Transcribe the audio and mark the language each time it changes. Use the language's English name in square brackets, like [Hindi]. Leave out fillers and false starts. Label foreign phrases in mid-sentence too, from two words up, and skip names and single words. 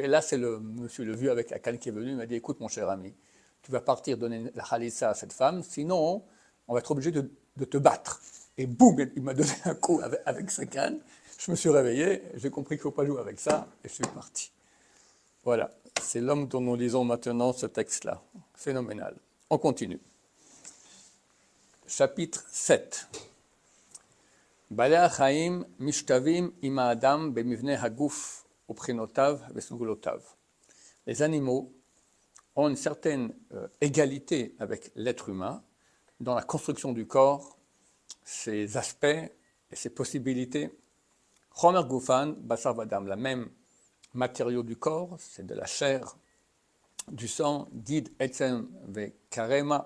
[French] Là, c'est le monsieur, le vieux avec la canne qui est venu. Il m'a dit, écoute, mon cher ami, tu vas partir donner la khalissa à cette femme, sinon, on va être obligé de te battre. Et boum, il m'a donné un coup avec sa canne. Je me suis réveillé, j'ai compris qu'il ne faut pas jouer avec ça, et je suis parti. Voilà, c'est l'homme dont nous lisons maintenant ce texte-là. Phénoménal. On continue. Chapitre 7. [Hebrew] בעלי החיים משתווים עם האדם במבנה הגוף ובחינותיו וסגולותיו. [French] Les animaux ont une certaine égalité avec l'être humain dans la construction du corps, ses aspects et ses possibilités. [Hebrew] חומר גופן בשר ודם, [French] la même matériau du corps, c'est de la chair, du sang, [Hebrew] גיד עצם וקרומה.